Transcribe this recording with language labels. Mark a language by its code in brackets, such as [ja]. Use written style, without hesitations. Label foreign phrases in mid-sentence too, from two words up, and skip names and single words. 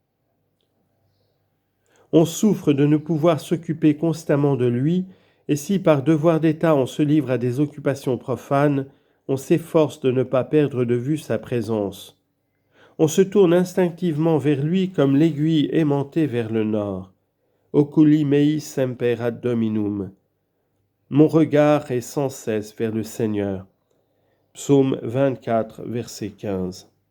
[fr] On souffre de ne pouvoir s'occuper constamment de lui, et si par devoir d'État on se livre à des occupations profanes, on s'efforce de ne pas perdre de vue sa présence. On se tourne instinctivement vers lui comme l'aiguille aimantée vers le nord. [la] Oculi mei semper ad Dominum. [fr] Mon regard est sans cesse vers le Seigneur. Psaume 24, verset 15.